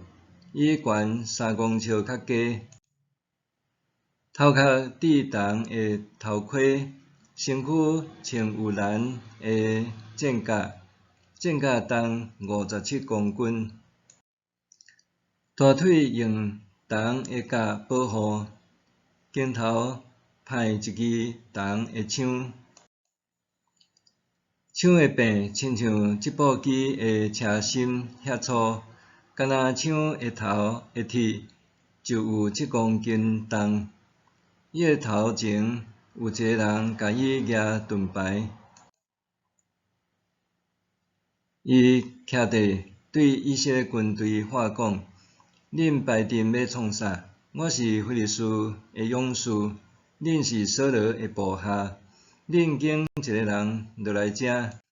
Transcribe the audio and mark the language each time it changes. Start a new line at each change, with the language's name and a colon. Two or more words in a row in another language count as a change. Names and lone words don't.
Min Nan Chinese: 伊悬3公尺较低，头壳戴重的头盔，身躯穿有蓝的战甲，战甲重57公斤，大腿用铜的甲保护，肩头派一支铜的枪，枪的柄亲像织布机的车身遐粗，敢若枪的头的铁就有7公斤重。伊的头前有一个人甲伊举盾牌，伊徛地对以色列军队话讲：恁排阵要创啥？我是非利士的勇士，恁是扫罗的部下，恁拣一个人落来遮。